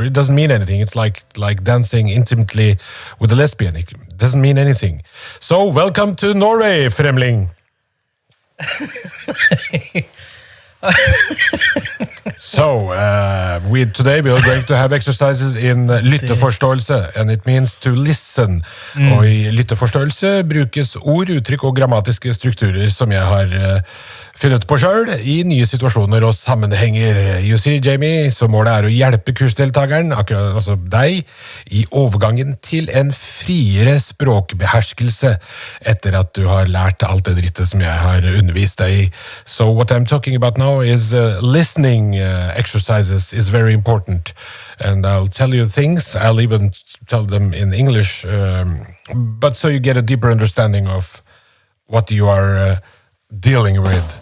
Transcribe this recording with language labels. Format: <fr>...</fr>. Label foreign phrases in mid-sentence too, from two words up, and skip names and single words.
<en>It doesn't mean anything. It's like dancing intimately with a lesbian. It doesn't mean anything. So, welcome to Norway, Fremling. So, today we are going to have exercises in lytteforståelse, and it means to listen.</en> <no>Og i lytteforståelse brukes ord, uttrykk og grammatiske strukturer som jeg har funnet på selv i nye situasjoner og sammenhenger.</no> <en>You see, Jamie,</en> <no>så målet er å hjelpe kursdeltageren, altså deg, i overgangen til en friere språkbeherskelse etter at du har lært alt det drittet som jeg har undervist deg i.</no> <en>So what I'm talking about now is listening exercises is very important. And I'll tell you things, I'll even tell them in English, but so you get a deeper understanding of what you are dealing with.</en>